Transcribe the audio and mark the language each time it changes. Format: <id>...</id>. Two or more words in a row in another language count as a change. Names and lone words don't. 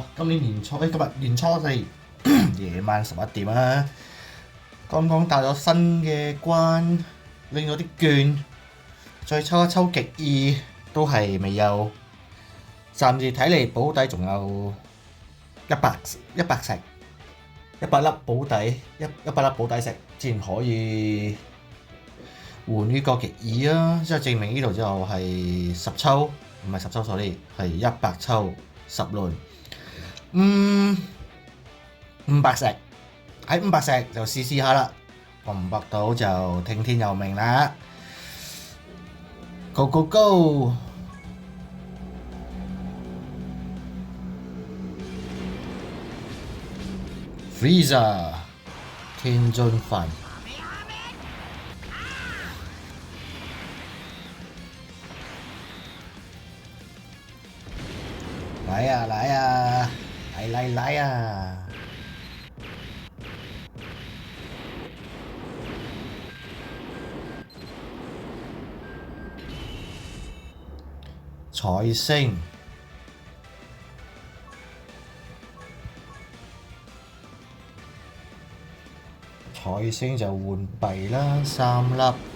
<yue>今日年初四夜晚11點啊，剛剛打咗新嘅關，拎咗啲券，再抽一抽極意都係未有，暫時睇嚟保底仲有100石，100粒保底100粒保底石，先可以換呢個極意啊！即係證明呢度之後係10抽。唔係10抽sorry，係100抽10輪。500石，喺500石就試下啦，博唔博到就聽天由命啦。</yue> <en>Go go go！</en> <yue>Freezer 天津飯。來呀來呀，來呀！財星，財星就換幣啦，3粒。</yue>